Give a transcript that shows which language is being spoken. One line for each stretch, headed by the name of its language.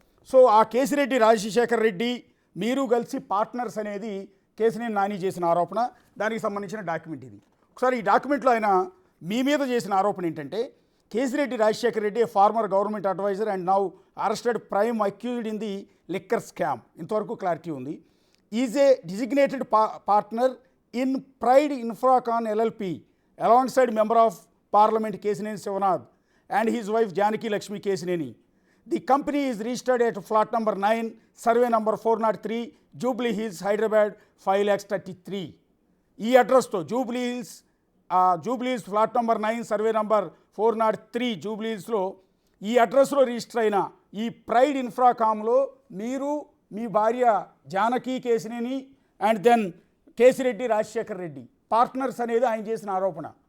Telugu: So ఆ కేసిరెడ్డి రాజశేఖర్ రెడ్డి మీరు కలిసి పార్ట్నర్స్ అనేది కేసినేని నాని చేసిన ఆరోపణ. దానికి సంబంధించిన డాక్యుమెంట్ ఇది. ఒకసారి ఈ డాక్యుమెంట్లో ఆయన మీ మీద చేసిన ఆరోపణ ఏంటంటే, Kesireddy Rajasekhar Reddy
English: Former government advisor and now arrested prime accused in the liquor scam.
Telugu: ఇంతవరకు క్లారిటీ ఉంది.
English: Is a designated partner in Pride Infracon LLP alongside member of Parliament Kesineni Sivanand and his wife Janaki Lakshmi Kesineni. The company is registered at flat number 9, survey number 403, Jubilee Hills, Hyderabad, 5,33,000.
Telugu: ఈ అడ్రస్తో Jubilee hills flat number 9 survey number 403 Jubilee హిల్స్లో ఈ అడ్రస్లో register అయిన ఈ pride ఇన్ఫ్రాకామ్లో మీరు, మీ భార్య Janaki Kesineni and then Kesireddy Rajasekhar Reddy partners అనేది ఆయన చేసిన ఆరోపణ.